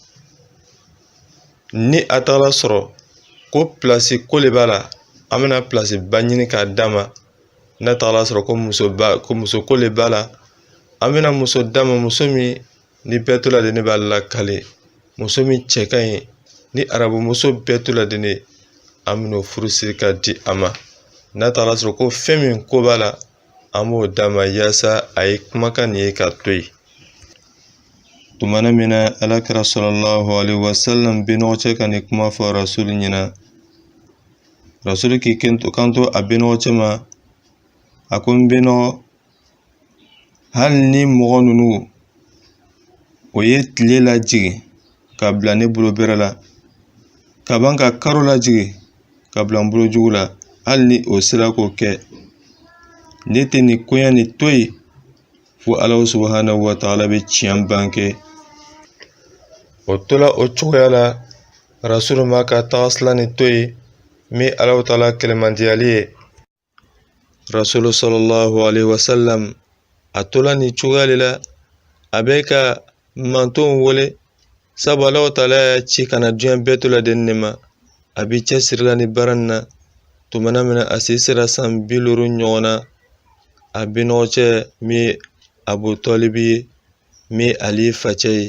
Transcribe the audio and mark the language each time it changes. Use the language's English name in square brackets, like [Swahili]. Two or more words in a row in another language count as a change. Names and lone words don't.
[Bambara] ni a tagala sɔrɔ ko pilasi ko le b'a la an bɛna pilasi ba ɲini k'a d'a ma n'a tagala sɔrɔ ko muso ko le b'a la an bɛna muso d'a ma muso min ni bɛɛ to la de ne b'a lakale muso min cɛ ka ɲi ni arabu muso bɛɛ to la de ne an bɛna furusiri ka di a ma n'a tagala sɔrɔ ko fɛn min ko b'a la an b'o d'a ma yaasa a ye kumakan nin ye ka to yen tumana min na alakira [Arabic] صلى الله عليه وسلم [Bambara] binɔgɔ cɛ ka nin kuma fɔ rasulu ɲɛna rasulu k'i kanto a binɔgɔ cɛ ma a ko n binɔgɔ hali ni mɔgɔ ninnu o ye tile lajigin ka bila ne bolo bɛrɛ la ka ban ka karo lajigin ka bila n bolo jugu la hali ni o sera k'o kɛ ne tɛ nin koɲɛ nin to yen fo [Arabic] الله سبحانه وتعالى [Bambara] bɛ tiɲɛ banke o tola o cogoya la rasulu ma ka tagasila to yen min [Arabic] الله تعالى [Bambara] kɛlɛmandiyali ye. Rasulu [Arabic] صلى الله عليه وسلم [Bambara] a tola ni cogoya de la a bɛ ka mantonw wele sabu [Arabic] الله تعالى [Bambara] y'a ci kana diɲɛ bɛɛ to ladenni de ma. A bi cɛsirila ni baara in na tumana min na a si sera san 50 ɲɔgɔn na a binɔgɔ cɛ min ye Abu Tɔlibi ye min Ali facɛ ye.